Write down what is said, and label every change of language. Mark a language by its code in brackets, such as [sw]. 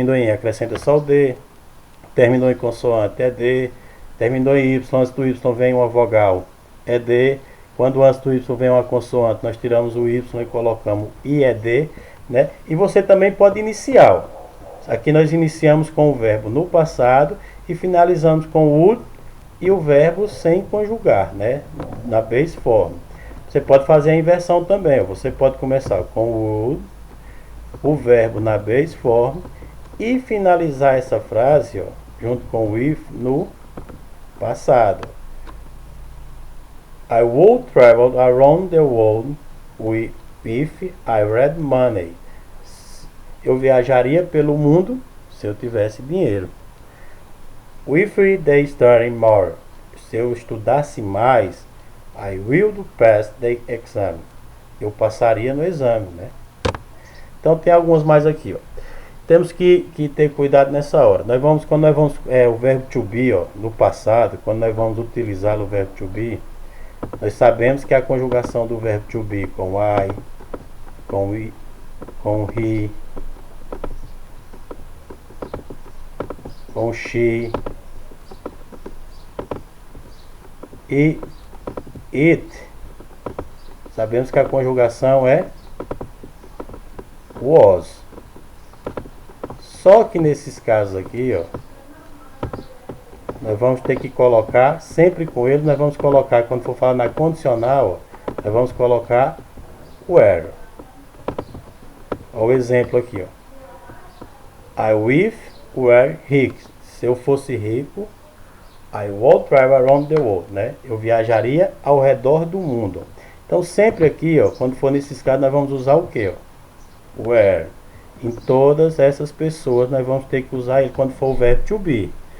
[pt] acrescenta só o D, terminou em consoante, ED, terminou em Y, antes do Y vem uma vogal, ED, quando antes do Y vem uma consoante, nós tiramos o Y e colocamos IED, E você também pode iniciar, aqui nós iniciamos com o verbo no passado e finalizamos com o would e o verbo sem conjugar, na base form. Você pode fazer a inversão também. Você pode começar com o would, o verbo na base form, e finalizar essa frase junto com o if no passado. [en] I would travel around the world if I had money. [pt] Eu viajaria pelo mundo se eu tivesse dinheiro. [en] If they study more. [pt] Se eu estudasse mais, [en] I will pass the exam. [pt] Eu passaria no exame, Então tem algumas mais aqui, Temos que ter cuidado nessa hora. Quando nós vamos o verbo to be, no passado, quando nós vamos utilizar o verbo to be, nós sabemos que a conjugação do verbo to be com I, com he, com she e it, sabemos que a conjugação é was. Só que nesses casos aqui, nós vamos ter que colocar, sempre com ele, nós vamos colocar, quando for falar na condicional, nós vamos colocar were. Olha o exemplo aqui, [en] I wish were rich. [pt] Se eu fosse rico, [en] I would travel around the world, [pt] Eu viajaria ao redor do mundo. Então sempre aqui, quando for nesses casos, nós vamos usar o que? Were. Em todas essas pessoas nós vamos ter que usar ele quando for o verbo to be.